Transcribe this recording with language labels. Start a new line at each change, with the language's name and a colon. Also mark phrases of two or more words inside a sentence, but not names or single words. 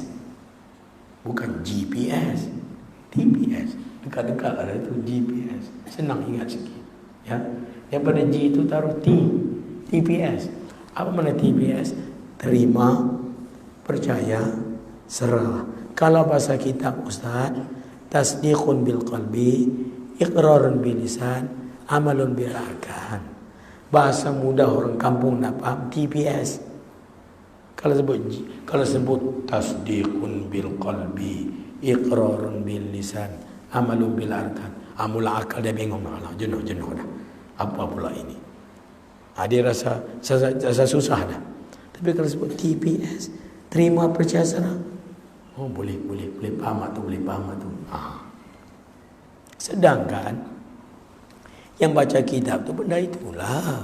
Malay: Bukan GPS. TPS. Dekat-dekat ada itu GPS. Senang ingat sikit. Ya. Daripada G itu taruh T. TPS. Apa mana TPS? Terima, percaya, serah. Kalau bahasa kitab Ustaz,
Arabic: تصديق بالقلب، إقرار باللسان، عمل بالأركان.
Malay: Bahasa mudah orang kampung nak faham TPS. Kalau sebut
Arabic: تصديق بالقلب، إقرار باللسان، عمل بالأركان.
Malay: Mula akal dia bingung lah, jenuh dah. Apa pula ini? Dia rasa susah dah. Tapi kalau sebut TPS, terima, percaya, serah. Oh boleh faham tu, Sedangkan yang baca kitab tu benda itulah.